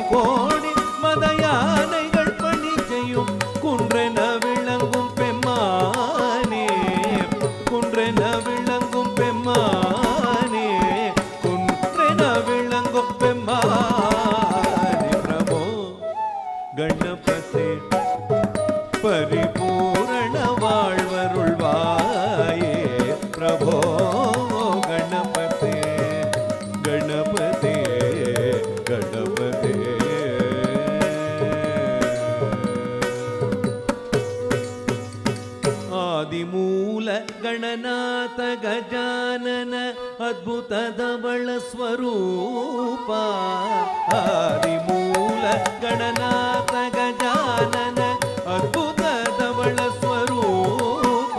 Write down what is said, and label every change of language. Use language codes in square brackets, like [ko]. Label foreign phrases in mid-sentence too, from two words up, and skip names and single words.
[ta] கோடி மத யானைகள் பணி செய்யும் குன்றென விளங்கும் பெம்மானே குன்றென விளங்கும் பெம்மானே குன்றென விளங்கும் பெம்மானே பிரபோ கணபதே பரிபூரண வாழ்வருள்வாயே பிரபோ கணபதே கணபதே கணபதே. [kn] ಆದಿಮೂಲ ಗಣನಾಥ ಗಜಾನನ ಅದ್ಭುತ ಧವಳ ಸ್ವರೂಪ. ಆದಿಮೂಲ ಗಣನಾಥ ಗಜಾನನ ಅದ್ಭುತ ಧವಳ ಸ್ವರೂಪ.